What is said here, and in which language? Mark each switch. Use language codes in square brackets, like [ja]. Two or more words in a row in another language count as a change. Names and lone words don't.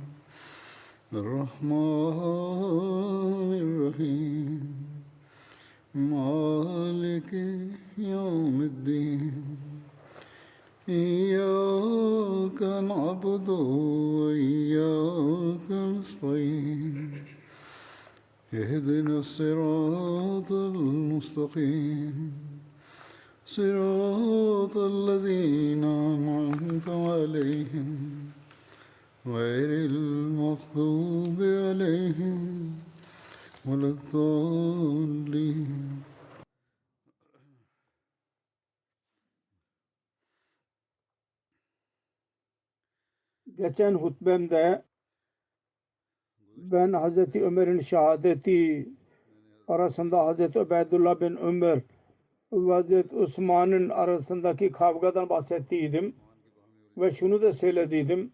[ar] الرحمن الرحيم مالك يوم الدين إياك نعبد وإياك نستعين اهدنا الصراط المستقيم صراط الذين أنعمت عليهم غير المغضوب عليهم ولا الضالين. [tr] Geçen hutbemde ben Hazreti Ömer'in şehadeti arasında Hazreti Ubeydullah bin Ömer ve Hazreti Osman'ın arasındaki kavgadan bahsettiydim ve şunu da söylediydim.